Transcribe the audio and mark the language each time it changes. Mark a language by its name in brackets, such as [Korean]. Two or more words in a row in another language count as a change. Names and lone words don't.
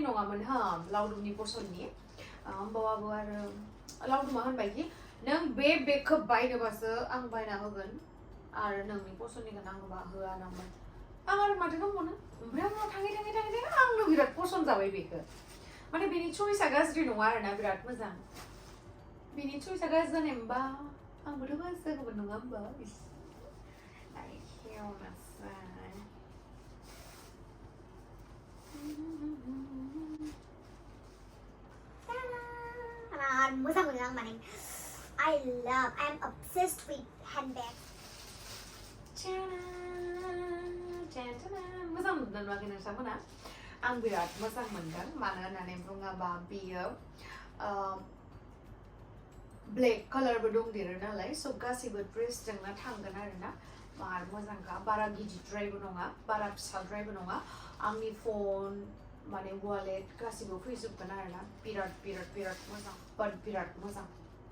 [Bodo] नङामोन हा लावदुमनि पसन्दनि होमबाबो आरो लावदुमा होनबायखि नों बे बेगखौ बायनोबासो आं बायना होगोन आरो नोंनि पसन्दनिखौ नांगौबा होआ नांबाय आं आरो माथो दंबावनो ओमफ्राय आंनाव थाङै आंनो बिराद पसन्द जाबाय बेखौ माने बेनि चइसआ गाज्रि नङा आरोना बिराद मोजां बेनि चइसआ गाज्रि जानाय मोनबा आंबोथ' गाज्रि जागौमोन नङा होमबा मोजां मोनो आं माने [English] I am obsessed with handbags [Bodo] मोजां मोनदों नुवाखै नोंथांमोना आं बिराद मोजां मोनदों मानो होननानै बुङोबा बियो ब्लेक कालारबो दंदेरो नालाय स' गासैबो ड्रेसजोंनो थांगोन आरोना मार मोजांखा बारा गिदिरद्रायबो नङा बारा फिसाद्रायबो नङा आंनि फन माने वालेट गासैबो फैजोबगोन आरोना बिराद मोजां बिराद मोजां